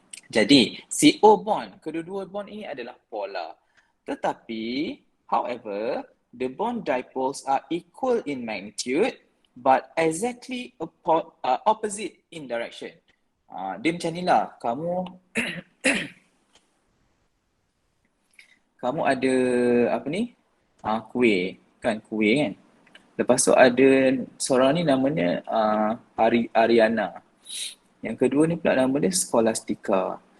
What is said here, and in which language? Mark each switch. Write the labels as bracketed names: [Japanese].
[Malay] Jadi CO bond, kedua-dua bond ini adalah polar. [English] Tetapi, however, the bond dipoles are equal in magnitude but exactly opposite in direction. [Malay] Dia macam ni lah, kamu ada apa ni? Kuih kan. Lepas tu ada seorang ni namanya Ariana. Yang kedua ni pula nama dia Scholastica.